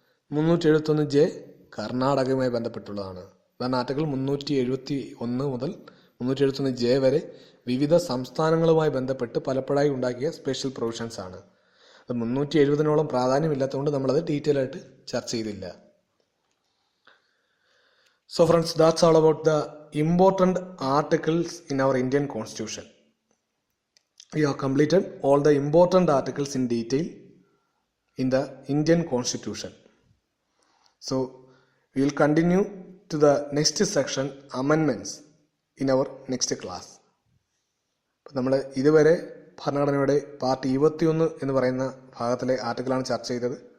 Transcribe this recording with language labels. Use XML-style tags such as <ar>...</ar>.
<ml>371J കർണാടകയുമായി ബന്ധപ്പെട്ടുള്ളതാണ്. അതാണ് article 371 മുതൽ 371J വരെ വിവിധ സംസ്ഥാനങ്ങളുമായി ബന്ധപ്പെട്ട് പലപ്പോഴായി ഉണ്ടാക്കിയ സ്പെഷ്യൽ പ്രൊവിഷൻസ് ആണ്. അത് 370 പ്രാധാന്യമില്ലാത്തതുകൊണ്ട് നമ്മളത് ഡീറ്റെയിൽ ആയിട്ട് ചർച്ച ചെയ്തില്ല.</ml> <en>So friends, that's all about the important articles in our Indian Constitution. We have completed all the important articles in detail in the Indian Constitution. So we will continue to the next section, amendments, in our next class.</en> <ml>അപ്പോൾ നമ്മൾ ഇതുവരെ ഭരണഘടനയുടെ part 21 എന്ന് പറയുന്ന ഭാഗത്തിലെ ആർട്ടിക്കിളാണ് ചർച്ച ചെയ്തത്.</ml>